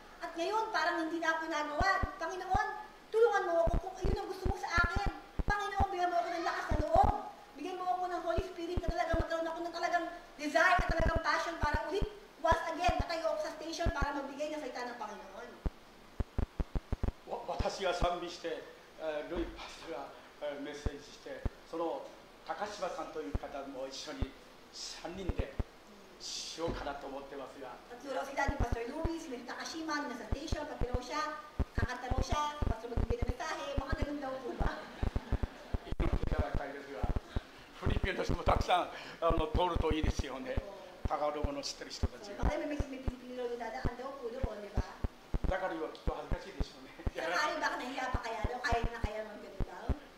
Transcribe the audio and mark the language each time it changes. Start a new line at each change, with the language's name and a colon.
Filipino: At ngayon, parang hindi na ako ginagawa. Panginoon, tulungan mo ako kung ayun ang gusto mo sa akin. Panginoon, bigyan mo ako ng lakas na loob. Bigyan mo ako ng Holy Spirit na talagang magkaroon ako ng talagang desire at talagang passion para ulit once again natayo ako sa station para magbigay ng salita ng Panginoon.
Japanese: 私が賛美して、ルイパスタがメッセージして、その高島さんという方も一緒に3人でしようかなと思ってますが。
Filipino: Tatlo raw sila ni Pastor Louie, si Mr. Takashima, nasa station, pati raw siya, kakanta raw siya, si Pastor magbibigay ng mensahe, mga ganun daw po ba?
Japanese: 祈っていただきたいですが、フィリピンの人もたくさん通るといいですよね。タガログの知ってる人たちが。
Filipino: Baka may Pilipino na dadaan daw po doon, di ba?
Japanese: だからはきっと恥ずかしいでしょうね。
Filipino: Sakali baka nahiya pa kaya daw, kaya na kaya naman ganun daw.